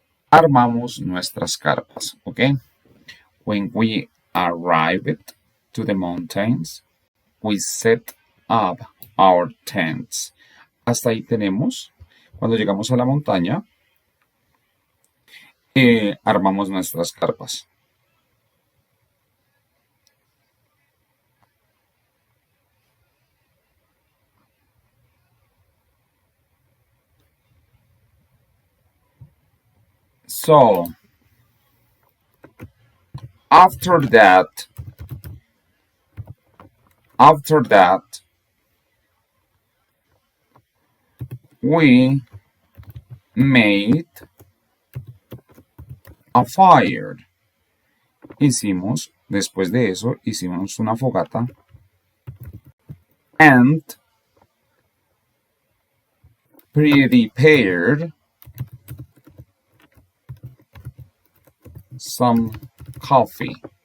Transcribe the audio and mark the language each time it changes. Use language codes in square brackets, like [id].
[es] Armamos nuestras carpas, ¿ok? [en] When we arrived to the mountains, we set up our tents. [es] Hasta ahí tenemos, cuando llegamos a la montaña, armamos nuestras carpas. [en] So, after that, we made a fire. [es] Después de eso, hicimos una fogata. [en] And prepared some coffee.